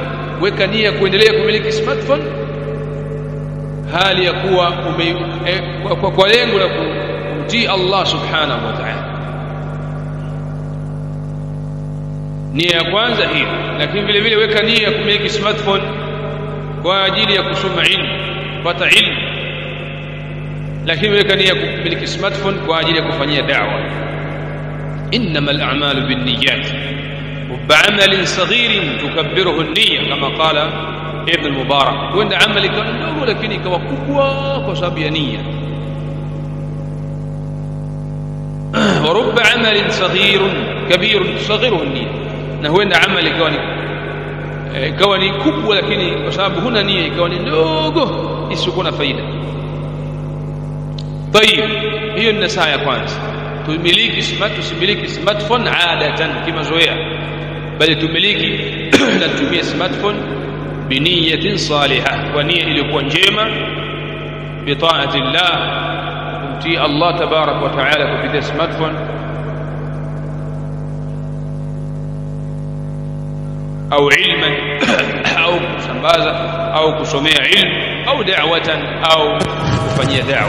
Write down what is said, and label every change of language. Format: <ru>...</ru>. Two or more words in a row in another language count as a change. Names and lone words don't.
<sw>Weka nia kuendelea kumiliki smartphone hali ya kuwa kwa lengo la kumtii Allah</sw> <ar>سبحانه وتعالى.</ar> <sw>Nia ya kwanza hiyo. Lakini vile vile weka nia ya kumiliki smartphone kwa ajili ya kusoma ilmu, kupata ilmu. Lakini weka nia ya kumiliki smartphone kwa ajili ya kufanyia da'wa.</sw> <ar>إنما الأعمال بالنيات, وبعمل صغير تكبره النية كما قال ابن المبارك. وإن عملك</ar> <sw>ndogo lakini ikawa kubwa kwa sababu ya nia.</sw> <ar>ورب عمل صغير كبير تصغره النية,</ar> <sw>na huenda amali ikawa ni kubwa lakini kwa sababu huna nia ikawa ni ndogo isiyokuwa na faida. Tayib, hiyo ni nasaha ya kwanza. Tusimiliki smartphone adatan, kimazoea, bali tumiliki na tumie smartphone</sw> <ar>بنية صالحة,</ar> <sw>kwa nia iliyokuwa njema,</sw> <ar>بطاعة الله,</ar> <sw>kumtii Allah</sw> <ar>تبارك وتعالى</ar> <sw>kupitia smartphone, au ilman au kusambaza au kusomea ilmu, au da'watan au kufanyia da'wa.</sw>